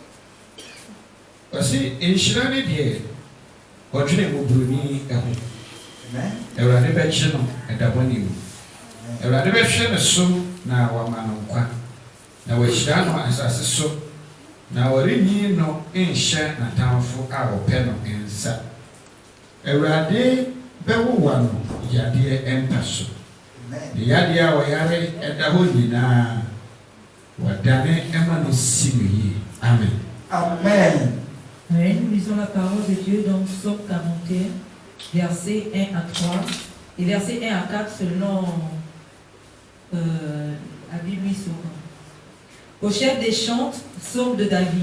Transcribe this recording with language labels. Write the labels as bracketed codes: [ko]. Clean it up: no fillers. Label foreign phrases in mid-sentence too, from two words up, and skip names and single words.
[en] I see in [ak] Shirani, dear, or Jimmy Bruni, Awurade bɛkye no ɛdabɔne mu. Awurade bɛhwɛ ne so na wama no nkwa. Na wahyira no asase so na wɔrenyi no nhyɛ n'atamfo a wɔpɛ no nsa. Awurade bɛwowa no yadeɛ mpa so. Ne yadeɛ a wɔyare ɛda hɔ nyinaa wɔdane ɛma no si no yie. Amen. Amen. [fr] Oui, nous lisons la parole de Dieu dans Psaume 41, versets 1 à 3 et versets 1 à 4 selon la Bible Souverain. Au chef des chants, psaume de David.